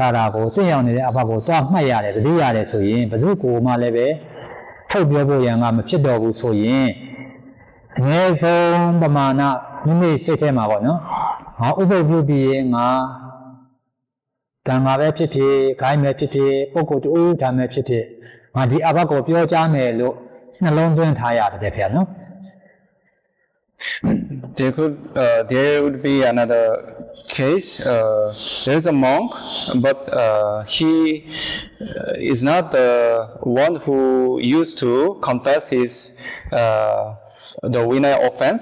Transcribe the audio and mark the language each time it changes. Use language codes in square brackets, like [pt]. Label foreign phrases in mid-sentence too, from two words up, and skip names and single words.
[my] ထားတာကိုသိရောက်နေတဲ့အဘကိုသွားမှတ်ရတယ်သတိရတယ်ဆိုရင်ဘယ်သူကိုမှလည်းပဲထုတ်ပြောဖို့ရန်ကမဖြစ်တော့ဘူးဆိုရင်အနည်းဆုံးပမာဏမိမိစိတ်ထဲမှာပေါ့နော်ငါဥပုပ်ပြုပြီးရင်ငါတန်ခါပဲဖြစ်ဖြစ်ခိုင်းပဲဖြစ်ဖြစ်ပုဂ္ဂိုလ်တူဒါပဲဖြစ်ဖြစ်ငါဒီအဘကိုပြောကြားမယ်လို့နှလုံးသွင်းထားရတယ်ဗျာနော် [en] There would be another case. There's a monk, but he is not the one who used to confess the Vinaya offense.